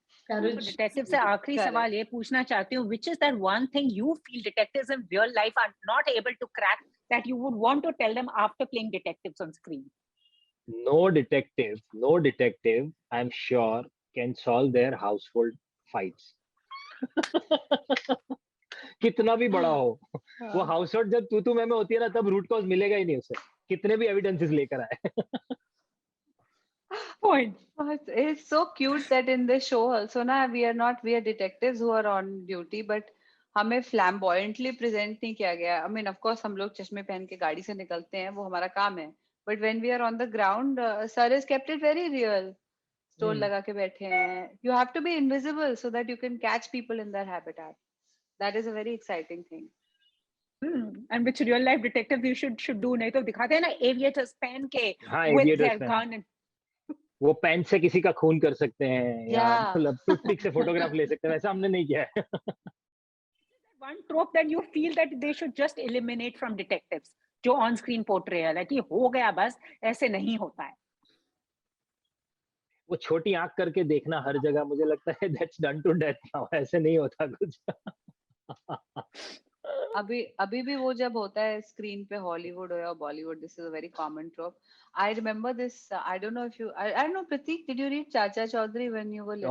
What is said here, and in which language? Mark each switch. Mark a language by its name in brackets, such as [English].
[Hindi] Detective से आखिरी सवाल ये पूछना चाहती हूँ, [English] which is that one thing you feel detectives in real life are not able to crack that you would want to tell them after playing detectives on screen? No detective, I'm sure, can solve their household fights. [Hindi] कितना भी बड़ा हो, वो household जब तू मैं होती है ना, तब रूट कॉज मिलेगा ही नहीं उसे, कितने भी एविडेंसेस लेकर आए. [English] Point. It's so cute that in this show also ना we are detectives who are on duty, but [Hindi] हमें flamboyantly present नहीं किया गया. [English] I mean, of course, [Hindi] हम लोग चश्मे पहन के गाड़ी से निकलते हैं, वो हमारा काम है. [English] But when we are on the ground, sir has kept it very real. [Hindi] Stole लगा के बैठे हैं. [English] You have to be invisible so that you can catch people in their habitat. That is a very exciting thing. And which real life detectives you should do. [Hindi] नहीं तो दिखाते हैं ना aviators पहन के [English] with their gun and [Hindi] वो pen से किसी का खून कर सकते हैं, या [English] Yeah. [Hindi] मतलब टूथपिक से फोटोग्राफ ले सकते हैं. वैसा हमने नहीं किया है. [English] one trope that you feel that they should just eliminate from detectives जो on screen portrayal है [Hindi] कि हो गया बस, ऐसे नहीं होता है. वो छोटी आंख करके देखना हर जगह, मुझे लगता है [English] That's done to death now. [Hindi] ऐसे नहीं होता कुछ. अभी भी वो जब होता है स्क्रीन पे, हॉलीवुड हो या Bollywood, [English] This is a very common trope. I remember this. I don't know if you, I don't know, Prateek, did you read Chacha Chaudhary when you were little?